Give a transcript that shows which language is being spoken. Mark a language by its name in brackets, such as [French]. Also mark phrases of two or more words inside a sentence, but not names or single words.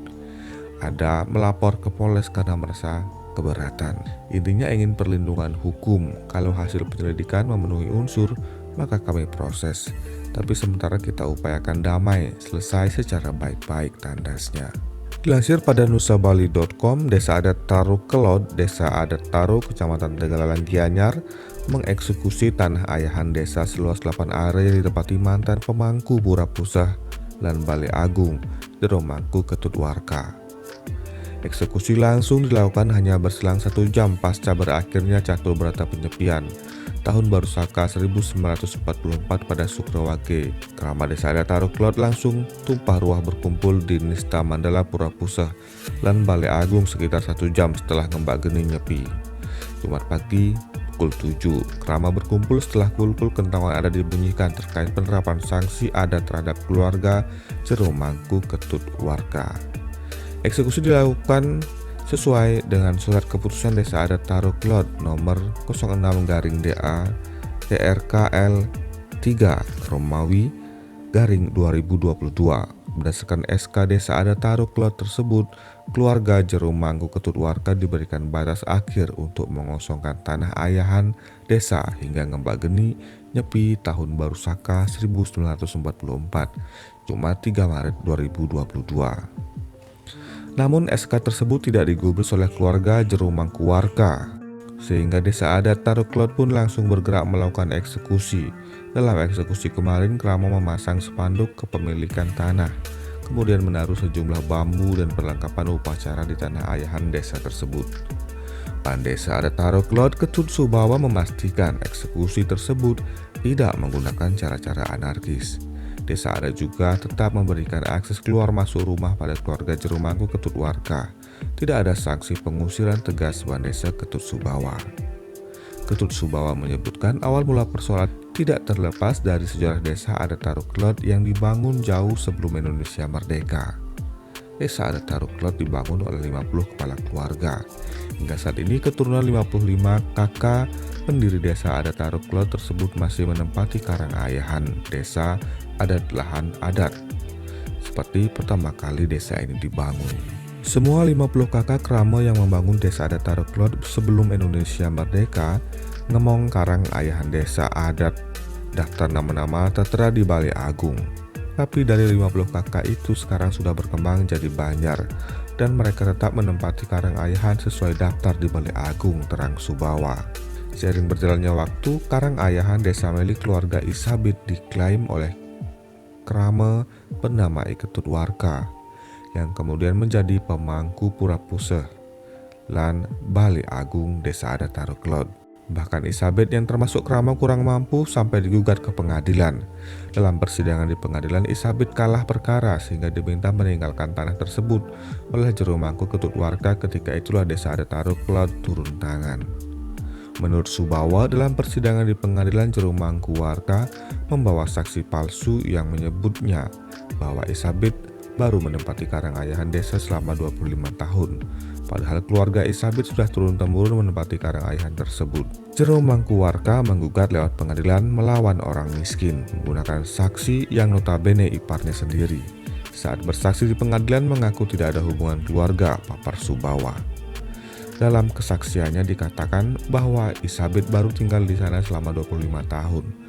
[Indonesian] Ada melapor ke Polres karena merasa keberatan. Intinya ingin perlindungan hukum. Kalau hasil penyelidikan memenuhi unsur, maka kami proses. Tapi sementara kita upayakan damai, selesai secara baik-baik, tandasnya. Dilansir pada nusabali.com, Desa Adat Taruk Kelod, Desa Adat Taruk, Kecamatan Tegalalan Gianyar, mengeksekusi tanah ayahan desa seluas 8 are yang ditempati mantan pemangku Pura Pusah lan Balai Agung, Jero Mangku Ketut Warka. Eksekusi langsung dilakukan hanya berselang 1 jam pasca berakhirnya catur berata penyepian Tahun Baru Saka 1944 pada Sukrawage. Keramat Desa Adat Taruk Kelod langsung tumpah ruah berkumpul di Nista Mandala Pura Pusah lan Balai Agung sekitar 1 jam setelah ngembak geni nyepi. Jumat pagi pukul 7, kerama berkumpul setelah kulkul kentongan adat dibunyikan terkait penerapan sanksi adat terhadap keluarga Jero Mangku Ketut Warka. Eksekusi dilakukan sesuai dengan surat keputusan Desa Adat Taruk Kelod nomor 06-DA TRKL 3 Romawi / 2022. Berdasarkan SK Desa Adat Taruk Kelod tersebut, keluarga Jero Mangku Ketut Warka diberikan batas akhir untuk mengosongkan tanah ayahan desa hingga ngembak geni nyepi Tahun Baru Saka 1944, Jumat 3 Maret 2022. Namun SK tersebut tidak digubris oleh keluarga Jero Mangku Warka, sehingga Desa Adat Taruk Kelod pun langsung bergerak melakukan eksekusi. Dalam eksekusi kemarin, kerama memasang spanduk kepemilikan tanah, kemudian menaruh sejumlah bambu dan perlengkapan upacara di tanah ayahan desa tersebut. Desa Adat Taruk Kelod Ketut Subawa memastikan eksekusi tersebut tidak menggunakan cara-cara anarkis. Desa Adat juga tetap memberikan akses keluar masuk rumah pada keluarga Jero Mangku Ketut Warka. Tidak ada sanksi pengusiran tegas Desa Ketut Subawa. Ketut Subawa menyebutkan awal mula persoalan tidak terlepas dari sejarah Desa Adat Taruk Kelod yang dibangun jauh sebelum Indonesia merdeka. Desa Adat Taruk Kelod dibangun oleh 50 kepala keluarga. Hingga saat ini keturunan 55 kakak pendiri Desa Adat Taruk Kelod tersebut masih menempati karang ayahan desa adat lahan adat seperti pertama kali desa ini dibangun. Semua 50 kakak kerama yang membangun Desa Adat Taruk Kelod sebelum Indonesia merdeka ngemong karang ayahan desa adat. Daftar nama-nama tertera di Balai Agung. Tapi dari 50 kakak itu sekarang sudah berkembang jadi banjar dan mereka tetap menempati karang ayahan sesuai daftar di Balai Agung, terang Subawa. Seiring berjalannya waktu, karang ayahan desa milik keluarga Isabit diklaim oleh kerama bernama Ketut Warka yang kemudian menjadi pemangku Pura Pusah lan Balai Agung Desa Adat Taruk Kelod. Bahkan Isabit yang termasuk kerama kurang mampu sampai digugat ke pengadilan. Dalam persidangan di pengadilan, Isabit kalah perkara sehingga diminta meninggalkan tanah tersebut oleh Jero Mangku Ketut Warka. Ketika itulah Desa Adat Taruk Kelod turun tangan. Menurut Subawa, dalam persidangan di pengadilan, Jero Mangku Warka membawa saksi palsu yang menyebutnya bahwa Isabit baru menempati karang ayahan desa selama 25 tahun. Padahal keluarga Isabit sudah turun-temurun menempati karang ayahan tersebut. Jero Mangku Warka menggugat lewat pengadilan melawan orang miskin menggunakan saksi yang notabene iparnya sendiri. Saat bersaksi di pengadilan mengaku tidak ada hubungan keluarga, papar Subawa. Dalam kesaksiannya dikatakan bahwa Isabit baru tinggal di sana selama 25 tahun.